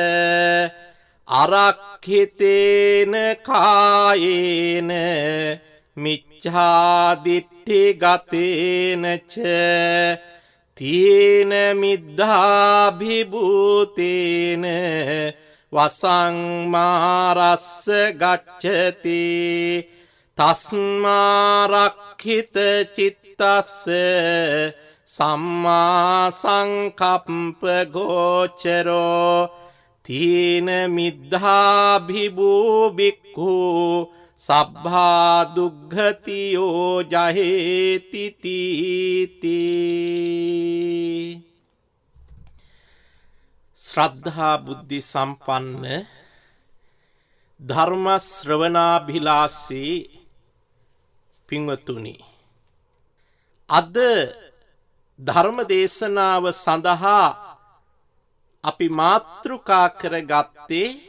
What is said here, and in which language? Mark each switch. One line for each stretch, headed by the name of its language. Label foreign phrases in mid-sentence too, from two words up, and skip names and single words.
Pali: අරක්ඛිතේන කායේන මිච්ඡාදිට්ඨි ගතේන ච තීන මිද්ධාභිභූතේන වසං මාරස්ස ගච්ඡති තස්මාරක්ඛිත චිත්තස්ස සම්මා සංකප්ප ගෝචරෝ තීන මිද්ධාභිභූ බික්ඛු සබ්භා දුග්ගතියෝ ජහේති තීති
Sinhala: ශ්‍රද්ධා බුද්ධි සම්පන්න ධර්ම ශ්‍රවණාභිලාෂී පින්වතුනි අද ධර්ම දේශනාව සඳහා අපි මාතෘකා කරගත්තේ